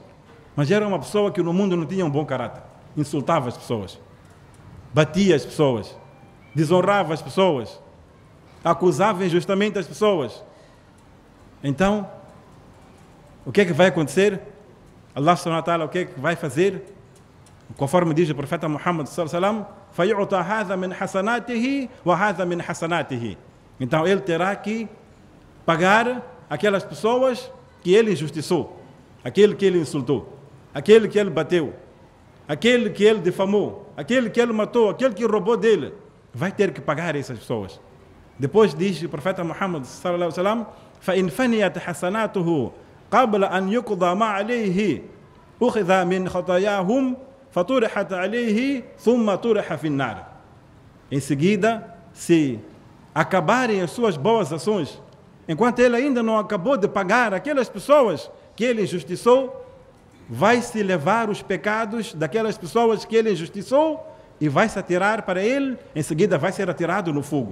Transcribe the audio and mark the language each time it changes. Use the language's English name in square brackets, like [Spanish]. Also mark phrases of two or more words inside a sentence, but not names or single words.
[Portuguese] Mas era uma pessoa que no mundo não tinha um bom caráter. Insultava as pessoas, batia as pessoas, desonrava as pessoas, acusava injustamente as pessoas. Então, o que é que vai acontecer? [Arabic] Allah سبحانه وتعالى [Portuguese] o que vai fazer? Conforme diz o profeta [Arabic] Muhammad صلى الله عليه وسلم, فَيُعْطَى هَذَا مِنْ حَسَنَاتِهِ وَهَذَا مِنْ حَسَنَاتِهِ. [Portuguese] Então ele terá que pagar aquelas pessoas que ele injustiçou, aquele que ele insultou, aquele que ele bateu, aquele que ele difamou, aquele que ele matou, aquele que roubou dele. Vai ter que pagar essas pessoas. Depois diz o profeta [Arabic] Muhammad صلى الله عليه وسلم, فَإِنْ فَنِيَتْ حَسَنَاتُهُ قَبْلَ أَنْ يُقْضَى مَا عَلَيْهِ أُخِذَ مِنْ خَطَايَاهُمْ فَطُرِحَتْ عَلَيْهِ ثُمَّ طُرِحَ فِي النَّارِ. [Portuguese] Em seguida, se acabarem as suas boas ações, enquanto ele ainda não acabou de pagar aquelas pessoas que ele injustiçou, vai-se levar os pecados daquelas pessoas que ele injustiçou e vai-se atirar para ele, em seguida vai ser atirado no fogo.